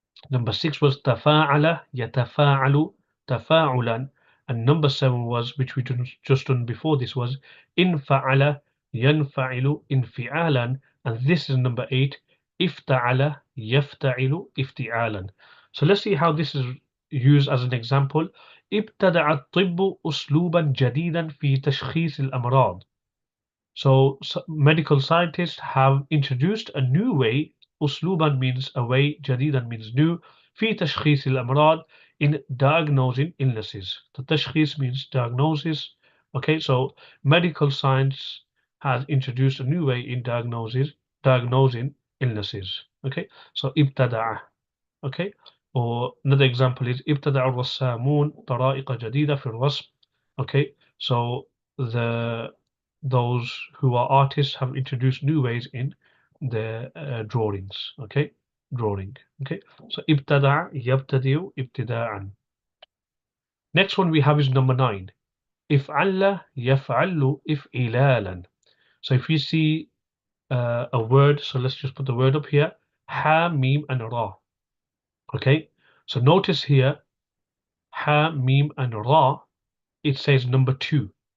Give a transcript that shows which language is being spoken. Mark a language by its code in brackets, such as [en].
[en] Number 6 was tafa'ala yatafa'alu tafa'ulan. And number 7 was, which we just done before this, was infa'ala yanfa'ilu infi'alan. And this is number 8, ifta'ala yafta'ilu ifti'alan. So let's see how this is used as an example. [ar] ابتدع الطب أسلوبا جديدا في تشخيص الأمراض. [en] So medical scientists have introduced a new way. أسلوبا means a way, جديدا means new. [ar] في تشخيص الأمراض, [en] in diagnosing illnesses. The تشخيص means diagnosis. Okay, so medical science has introduced a new way in diagnosing illnesses. Okay, so ابتدع. Okay, Or another example is [ar] ابتدع الرسامون طرائق جديدة في الرسم. [en] Okay, so those who are artists have introduced new ways in the drawings. Okay, drawing. Okay, so [ar] ابتدع يبتدئ ابتداءً. [en] Next one we have is number 9. [ar] افعل يفعل إفعلالا. [en] So if you see a word, so let's just put the word up here. Ha, mim, and ra. Okay, so notice here, ha, mim, and ra, it says number 2.